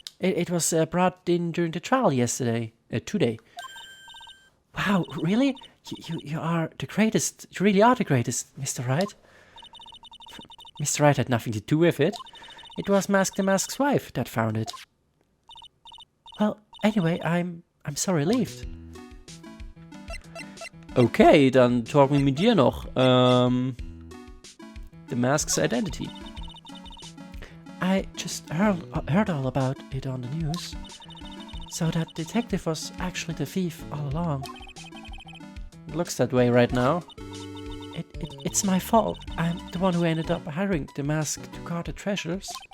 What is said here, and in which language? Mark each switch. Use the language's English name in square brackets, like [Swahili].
[English] It was brought in during the trial yesterday. Today. Wow, really? You are the greatest. You really are the greatest, Mr. Wright. Mr. Wright had nothing to do with it. It was Mask the Mask's wife that found it. Well, anyway, I'm so relieved. [German] Okay, dann talken wir mit dir noch. [English] The Mask's identity. I just heard all about it on the news. So that detective was actually the thief all along. It looks that way right now. It's my fault. I'm the one who ended up hiring the mask to guard the treasures.